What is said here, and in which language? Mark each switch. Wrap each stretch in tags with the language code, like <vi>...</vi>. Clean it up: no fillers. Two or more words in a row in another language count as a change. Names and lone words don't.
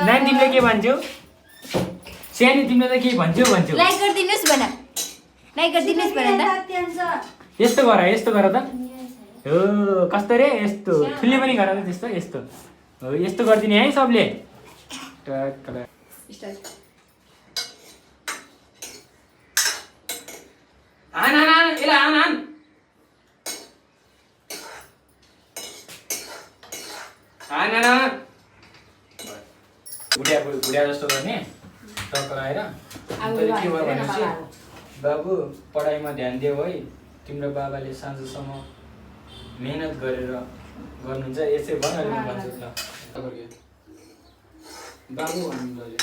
<ne>नानी तिमीले के भन्छौ? सानी तिमीले त के भन्छौ? लाइक गरिदिनुहोस् भन, लाइक गरिदिनुहोस् भन त। यस्तो गर, यस्तो गर त। हो कस्तो रे? यस्तो ठुल्ले पनि गर त त्यस्तो। यस्तो हो, यस्तो गरिदिने है सबले। टक्क आन आन आन एला आन आन आन आन बुढिया जस्तो गर्ने। टक्क लगाएर के भयो भनेपछि बाबु पढाइमा ध्यान दियो है। तिम्रो बाबाले साँझसम्म मेहनत गरेर गर्नुहुन्छ। यसै भनेर भन्छु ल बाबु भन्नु।</ne>